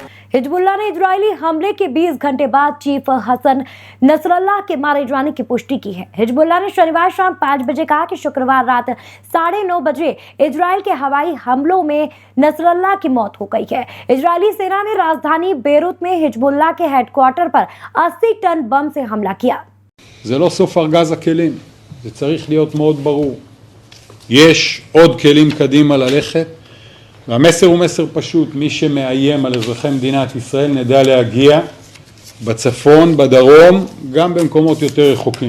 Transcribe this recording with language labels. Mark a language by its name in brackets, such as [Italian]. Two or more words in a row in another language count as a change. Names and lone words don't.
[Hindi] हिजबुल्लाह ने इजरायली हमले के 20 घंटे बाद चीफ हसन नसरल्लाह के मारे जाने की पुष्टि की है। हिजबुल्लाह ने शनिवार शाम 5 बजे कहा कि शुक्रवार रात 9:30 बजे इजरायल के हवाई हमलों में नसरल्लाह की मौत हो गई है। इजरायली सेना ने राजधानी बेरूत में हिजबुल्लाह के हेडक्वार्टर पर 80 टन बम से हमला किया। [Hebrew] זה לא סוף ארגז הכלים, זה צריך להיות מאוד ברור. יש עוד כלים קדימה ללכת, והמסר הוא מסר פשוט, מי שמאיים על אזרחי מדינת ישראל נדע להגיע בצפון, בדרום, גם במקומות יותר רחוקים.